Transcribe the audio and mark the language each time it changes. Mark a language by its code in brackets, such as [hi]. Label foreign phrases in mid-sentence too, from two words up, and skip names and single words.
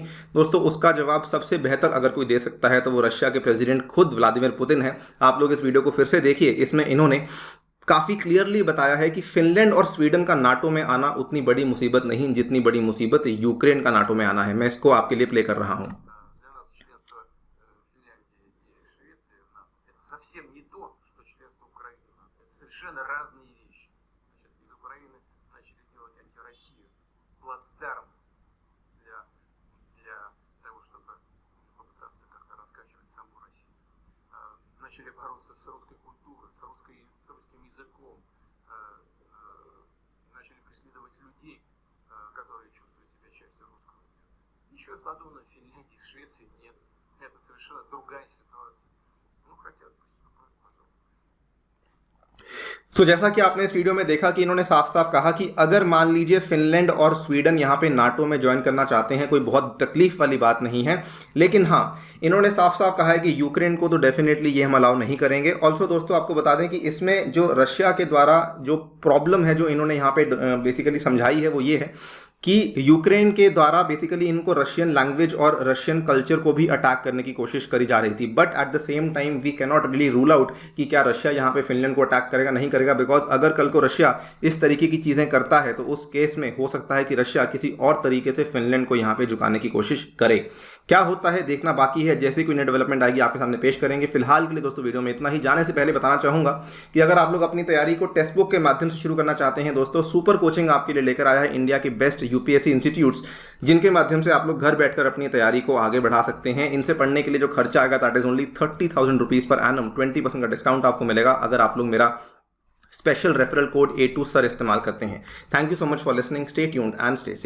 [hi] दोस्तों उसका जवाब सबसे बेहतर अगर कोई दे सकता है तो वो रशिया के प्रेसिडेंट खुद व्लादिमीर पुतिन है. आप लोग इस वीडियो को फिर से देखिए. इसमें इन्होंने काफ़ी क्लियरली बताया है कि फिनलैंड और स्वीडन का नाटो में आना उतनी बड़ी मुसीबत नहीं जितनी बड़ी मुसीबत यूक्रेन का नाटो में आना है. मैं इसको आपके लिए प्ले कर रहा हूँ. [ru] Плацдарм для того, чтобы попытаться как-то раскачивать саму Россию. Начали бороться с русской культурой, с русским языком, начали преследовать людей, которые чувствуют себя частью русского мира. Ничего подобного в Финляндии, в Швеции нет. Это совершенно другая ситуация. Ну, хотят, пожалуйста. [hi] सो जैसा कि आपने इस वीडियो में देखा कि इन्होंने साफ साफ कहा कि अगर मान लीजिए फिनलैंड और स्वीडन यहाँ पे नाटो में ज्वाइन करना चाहते हैं, कोई बहुत तकलीफ वाली बात नहीं है. लेकिन हाँ, इन्होंने साफ साफ कहा है कि यूक्रेन को तो डेफिनेटली ये हम अलाउ नहीं करेंगे. ऑल्सो दोस्तों आपको बता दें कि इसमें जो रशिया के द्वारा जो प्रॉब्लम है जो इन्होंने यहाँ पे बेसिकली समझाई है वो ये है कि यूक्रेन के द्वारा बेसिकली इनको [en] Russian language [hi] और [en] Russian culture [hi] को भी अटैक करने की कोशिश करी जा रही थी. [en] but at the same time we cannot really rule out [hi] कि क्या रशिया यहाँ पे फिनलैंड को अटैक करेगा, नहीं करेगा. बिकॉज अगर कल को रशिया इस तरीके की चीज़ें करता है तो उस केस में हो सकता है कि रशिया किसी और तरीके से फिनलैंड को यहाँ पे झुकाने की कोशिश करे. क्या होता है देखना बाकी है. जैसे कोई नई डेवलपमेंट आएगी आपके सामने पेश करेंगे. फिलहाल के लिए दोस्तों वीडियो में इतना ही. जाने से पहले बताना चाहूँगा कि अगर आप लोग अपनी तैयारी को [en] text book [hi] के माध्यम से शुरू करना चाहते हैं दोस्तों, सुपर कोचिंग आपके लिए लेकर आया है इंडिया की [en] best UPSC institute, [hi] जिनके माध्यम से आप लोग घर बैठकर अपनी तैयारी को आगे बढ़ा सकते हैं. इनसे पढ़ने के लिए जो खर्चा आएगा [en] that is only 30,000 rupees per annum. [hi] 20% का डिस्काउंट आपको मिलेगा अगर आप लोग मेरा [en] special referral code [hi] A2SIR इस्तेमाल करते हैं. [en] thank you so much for listening. stay tuned and stay safe.